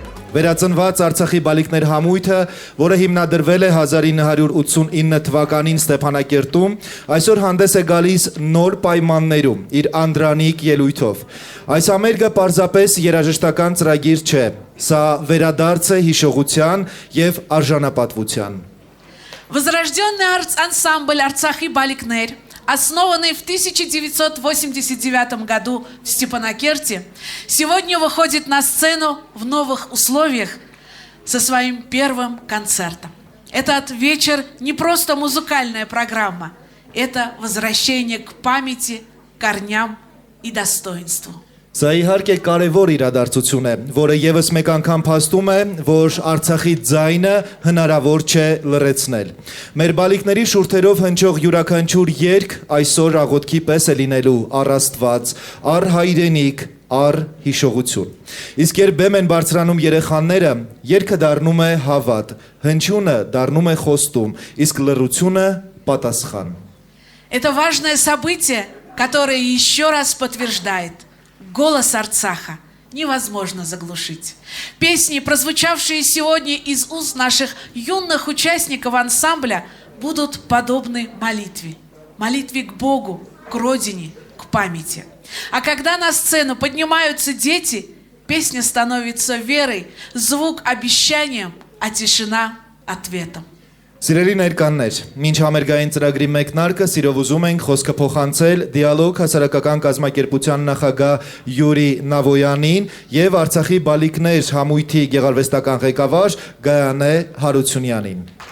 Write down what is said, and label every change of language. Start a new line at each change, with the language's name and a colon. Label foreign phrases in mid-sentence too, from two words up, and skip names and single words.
Armenian: Վերածնված Արցախի բալիկներ համույթը, որը հիմնադրվել է 1989 թվականին Ստեփանակերտում, այսօր հանդես է գալիս նոր պայմաններում, իր անդրանիկ ելույթով։ Այս ամերգը պարզապես երաժշտական ծրագիր չէ, սա վերադարձ է հիշողության եւ արժանապատվության։
Russian: Возрожденный ансамбль «Арцахи Баликнер», основанный в 1989 году в Степанакерте, сегодня выходит на сцену в новых условиях со своим первым концертом. Этот вечер не просто музыкальная программа, это возвращение к памяти, корням и достоинству.
Armenian: Սա իհարկե կարևոր իրադարձություն է, որը եւս մեկ անգամ փաստում է, որ Արցախի ձայնը հնարավոր չէ լռեցնել։ Մեր բալիկների շուրթերով հնչող յուրաքանչյուր երգ այսօր աղոթքի պես է լինելու առ Աստված, առ հայրենիք, առ հիշողություն։ Իսկ երբ բեմ են բարձրանում երեխաները, երգը դառնում է հավատ, հնչյունը դառնում է խոստում, իսկ լռությունը պատասխան։
Russian: Это важное событие, которое еще раз подтверждает: голос Арцаха невозможно заглушить. Песни, прозвучавшие сегодня из уст наших юных участников ансамбля, будут подобны молитве. Молитве к Богу, к родине, к памяти. А когда на сцену поднимаются дети, песня становится верой, звук обещанием, а тишина ответом.
Armenian: Սիրելի ներկաններ, մինչ համերգային ծրագրի մեկնարկը սիրով ուզում ենք խոսքը փոխանցել Դիալոգ հասարակական կազմակերպության նախագահ Յուրի Նավոյանին եւ Արցախի բալիկներ համույթի գեղարվեստական ղեկավար Գայանե Հարությունյանին։